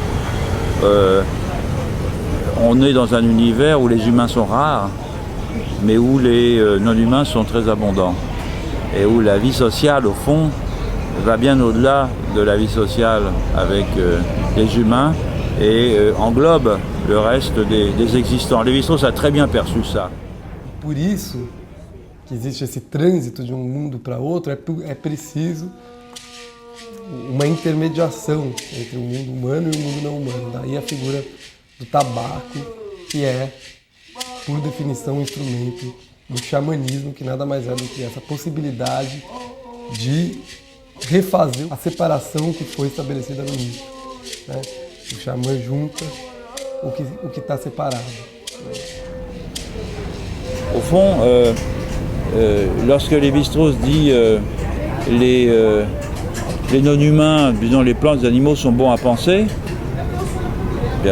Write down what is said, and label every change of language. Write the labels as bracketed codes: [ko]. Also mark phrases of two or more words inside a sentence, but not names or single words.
[fr] on est dans un univers où les humains sont rares, mais où les non-humains sont très abondants, et où la vie sociale, au fond, va bien au-delà de la vie sociale avec les humains et englobe le reste des existants. Lévi-Strauss a très bien perçu ça. [pt] Por isso que existe esse trânsito de um mundo para outro, é preciso uma intermediação entre o mundo humano e o mundo não humano. Daí a figura do tabaco, que é, por definição, um instrumento do xamanismo, que nada mais é do que essa possibilidade de refazer a separação que foi estabelecida no mito. Né? O xamã junta o que está séparado. [fr] Au fond, lorsque Lévi-Strauss dit les non-humains, disons les plantes, les animaux sont bons à penser, bien